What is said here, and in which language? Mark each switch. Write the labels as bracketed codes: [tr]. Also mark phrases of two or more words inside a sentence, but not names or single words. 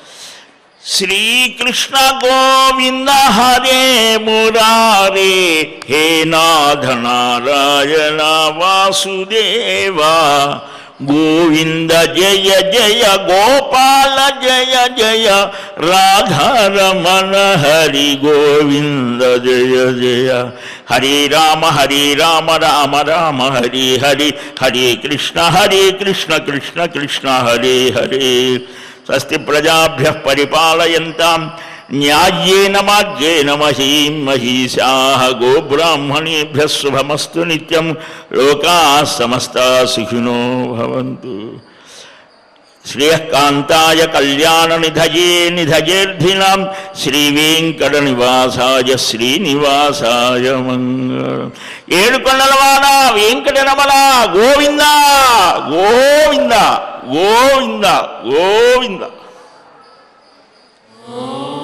[sa] శ్రీకృష్ణ గోవింద హరే మురారే, హే నాథ నారాయణ వాసుదేవా, గోవింద జయ జయ గోపాల జయ జయ, రాధారమణ హరి గోవింద జయ జయ. హరే రామ రామ రామ హరి హరి, హరే కృష్ణ కృష్ణ కృష్ణ హరే హరే. స్వస్తి ప్రజాభ్యః పరిపాలయంతాం న్యాయేన మార్గేణ మహీం మహీషాః. గోబ్రాహ్మణేభ్యः శుభమస్తు నిత్యం. లోకాః సమస్తాః సుఖినో భవంతు. శ్రేయఃకాంతాయ కళ్యాణ నిధయే నిధయేర్ధినాం, శ్రీవేంకటనివాసాయ శ్రీనివాసాయ మంగళం. [te] ఏడుకొండలవాడ వెంకటరమణ గోవింద గోవింద గోవింద గోవింద.